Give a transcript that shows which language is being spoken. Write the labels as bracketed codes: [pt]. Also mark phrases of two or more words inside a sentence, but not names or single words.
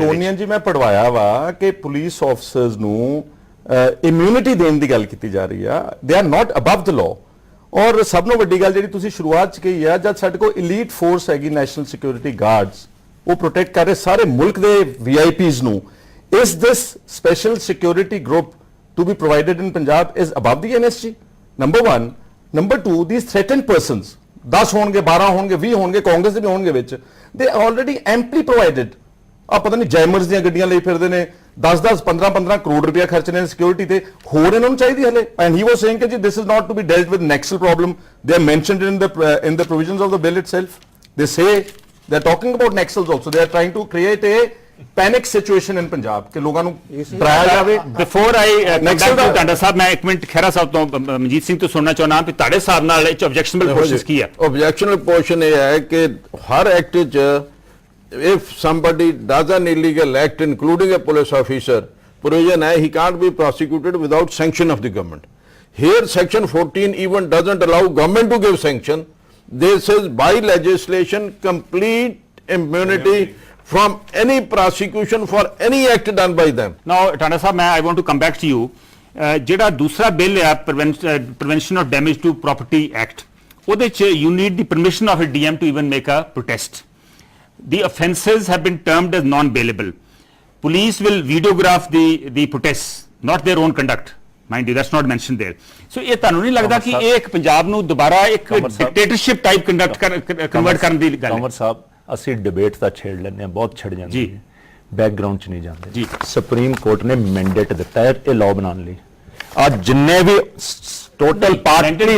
[pa] ਡਰੈਕੋਨੀਅਨ ਜੀ ਮੈਂ ਪੜਵਾਇਆ ਵਾ ਕਿ [en] police officers [pa] ਨੂੰ ਇਮਿਊਨਿਟੀ ਦੇਣ ਦੀ ਗੱਲ ਕੀਤੀ ਜਾ ਰਹੀ ਆ [en] they are not above the law [pa] ਔਰ ਸਭ ਨੂੰ ਵੱਡੀ ਗੱਲ ਜਿਹੜੀ ਤੁਸੀਂ ਸ਼ੁਰੂਆਤ ਚ ਕਹੀ ਆ ਜਦ ਸਾਡੇ ਕੋਲ [en] elite force [pa] ਹੈਗੀ ਨੈਸ਼ਨਲ ਸਿਕਿਉਰਿਟੀ ਗਾਰਡਸ ਉਹ ਪ੍ਰੋਟੈਕਟ ਕਰ ਰਹੇ ਸਾਰੇ ਮੁਲਕ ਦੇ VIPs ਨੂੰ [en] is this special security group to be provided in Punjab is above the NSG number 1 number 2 these threatened persons [pa] 10 ਹੋਣਗੇ 12 ਹੋਣਗੇ 20 ਹੋਣਗੇ ਕਾਂਗਰਸ ਦੇ ਵੀ ਹੋਣਗੇ ਵਿੱਚ [en] they already amply provided [pa] ਆ ਪਤਾ ਨਹੀਂ ਜੈਮਰਸ ਦੀਆਂ ਗੱਡੀਆਂ ਲਈ ਫਿਰਦੇ ਨੇ 10-10 15-15 ਕਰੋੜ ਰੁਪਇਆ ਖਰਚਣੇ ਨੇ ਸਿਕਿਉਰਿਟੀ ਤੇ ਹੋਰ ਇਹਨਾਂ ਨੂੰ ਚਾਹੀਦੀ ਹਲੇ [en] and he was saying [pa] ਕਿ ਜੀ [en] this is not to be dealt with Naxal problem they are mentioned in the provisions of the bill itself they say they are talking about Naxals also they are trying to create a panic situation in Punjab [pa] ਕਿ ਲੋਕਾਂ ਨੂੰ ਡਰਾਇਆ ਜਾਵੇ [en] before I [pa] ਨੈਕਸਲ ਟਾਂਡਾ ਸਾਹਿਬ ਮੈਂ ਇੱਕ ਮਿੰਟ ਖਹਿਰਾ ਸਾਹਿਬ ਤੋਂ ਮਨਜੀਤ ਸਿੰਘ ਤੋਂ ਸੁਣਨਾ ਚਾਹੁੰਦਾ ਕਿ ਤੁਹਾਡੇ ਹਿਸਾਬ ਨਾਲ ਇਹ [en] objectionable portions [pa] ਕੀ ਹੈ ਆਬਜੈਕਸ਼ਨੇਬਲ ਪੋਰਸ਼ਨ ਇਹ ਹੈ ਕਿ ਹਰ ਐਕਟ 'ਚ [en] if somebody does an illegal act including a police officer provision hai he can't be prosecuted without sanction of the government here section 14 even doesn't allow government to give sanction this is by legislation complete immunity from any prosecution for any act done by them now Tanda sahab I want to come back to you [pa] ਜਿਹੜਾ ਦੂਸਰਾ ਬਿੱਲ ਹੈ [en] prevention of damage to property act [pa] ਉਹਦੇ ਚ [en] you need the permission of a DM to even make a protest the offences have been termed as non-bailable. Police will videograph the protests, not their own conduct. Mind you, that's not mentioned there. [pa] So ਇਹ ਤੁਹਾਨੂੰ ਨਹੀਂ ਲੱਗਦਾ ਕਿ ਇਹ ਇੱਕ ਪੰਜਾਬ ਨੂੰ ਦੁਬਾਰਾ ਇੱਕ ਡਿਕਟੇਟਰਸ਼ਿਪ ਟਾਈਪ ਕਨਵਰਟ ਕਰਨ ਦੀ ਗੱਲ ਹੈ? ਕਮਰ ਸਾਹਿਬ ਅਸੀਂ ਡਿਬੇਟ ਤਾਂ ਛੇੜ ਲੈਂਦੇ ਹਾਂ ਬਹੁਤ ਛਿੜ ਜਾਂਦੀ ਹੈ ਬੈਕਗ੍ਰਾਉਂਡ 'ਚ ਨਹੀਂ ਜਾਂਦੇ ਜੀ ਸੁਪਰੀਮ ਕੋਰਟ ਨੇ ਮੈਂਡੇਟ ਦਿੱਤਾ ਹੈ ਇਹ ਲਾਅ ਬਣਾਉਣ ਲਈ ਅੱਜ ਜਿੰਨੇ ਵੀ [en] total party